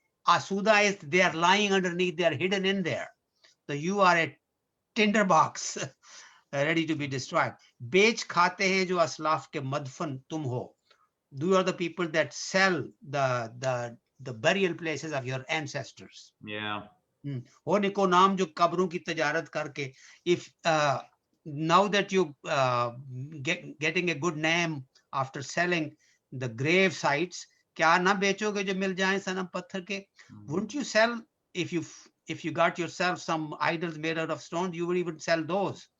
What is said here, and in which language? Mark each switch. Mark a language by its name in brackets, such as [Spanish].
[English] asuda is they are lying underneath, they are hidden in there. So you are a tinderbox ready to be destroyed. [Hindi] Bech khate hain jo aslaf ke madfan tum ho. [English] You are the people that sell the burial places of your ancestors. Yeah. [Hindi] हो निको नाम जो कब्रों की तजारत करके, [English] if now that you getting a good name after selling the grave sites, [Hindi] क्या ना बेचोगे जो मिल जाए सनम पत्थर के? [English] Wouldn't you sell if you got yourself some idols made out of stone? You would even sell those.